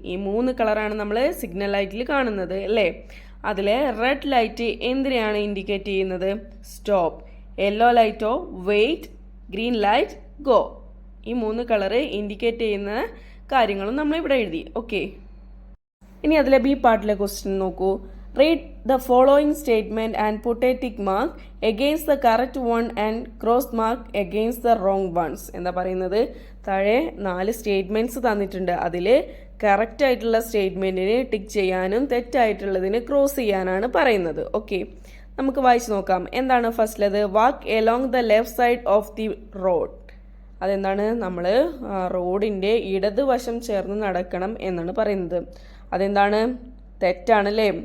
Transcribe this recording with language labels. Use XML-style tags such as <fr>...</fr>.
<ml>ഈ 3 കളറാണ് നമ്മൾ സിഗ്നൽ ലൈറ്റിൽ കാണുന്നത് അല്ലേ? അതിലെ റെഡ് ലൈറ്റ് എന്തിനെയാണ് ഇൻഡിക്കേറ്റ് ചെയ്യുന്നത്? Stop. Yellow ലൈറ്റോ wait, green light go. ഈ 3 കളറ് ഇൻഡിക്കേറ്റ് ചെയ്യുന്ന കാര്യങ്ങളും നമ്മൾ ഇവിടെ എഴുതി. ഓക്കെ, ഇനി അതിലെ ബി പാർട്ടിലെ ക്വസ്റ്റ്യൻ നോക്കൂ.</ml> <en>Read the following statement and put a tick mark against the correct one and cross mark against the wrong ones.</en> <ml>എന്താ പറയുന്നത്? താഴെ 4 സ്റ്റേറ്റ്മെൻറ്റ്സ് തന്നിട്ടുണ്ട്. അതിൽ കറക്റ്റ് ആയിട്ടുള്ള സ്റ്റേറ്റ്മെൻറ്റിന് ടിക്ക് ചെയ്യാനും തെറ്റായിട്ടുള്ളതിന് ക്രോസ് ചെയ്യാനാണ് പറയുന്നത്. ഓക്കെ, നമുക്ക് വായിച്ച് നോക്കാം. എന്താണ് ഫസ്റ്റിലത്?</ml> <en>Walk along the left side of the road.</en> <ml>അതെന്താണ്? നമ്മൾ റോഡിൻ്റെ ഇടതുവശം ചേർന്ന് നടക്കണം എന്നാണ് പറയുന്നത്. അതെന്താണ്? തെറ്റാണല്ലേ?</ml>